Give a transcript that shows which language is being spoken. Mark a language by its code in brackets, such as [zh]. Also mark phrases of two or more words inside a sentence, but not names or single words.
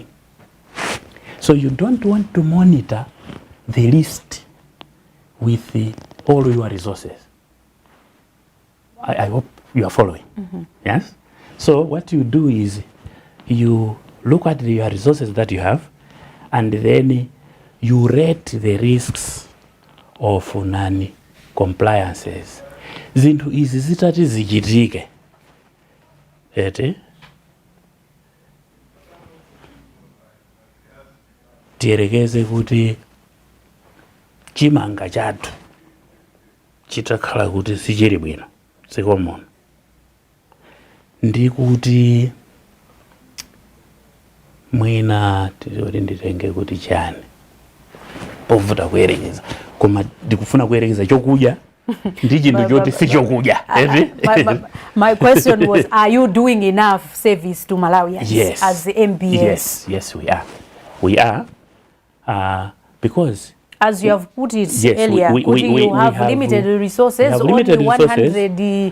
[en] So you don't want to monitor the least with all your resources. I hope you are following. Yes? So what you do is you look at your resources that you have, and then you rate the risks of non-compliances. [ny] Zinthu izi zitati zichitike, tiyerekeze kuti chimanga chathu chitakhala kuti sichili bwino sikomono, ndi kuti mwina tizoti nditenge kuti chani povuta kuyerekeza, koma ndikufuna kuyerekeza chokudya ndi chinthu choti si chokudya. [en] My question was, are you doing enough service to Malawians? Yes. As the MBS? Yes, we are. We are, because as you have put it earlier, you have limited resources, only 100,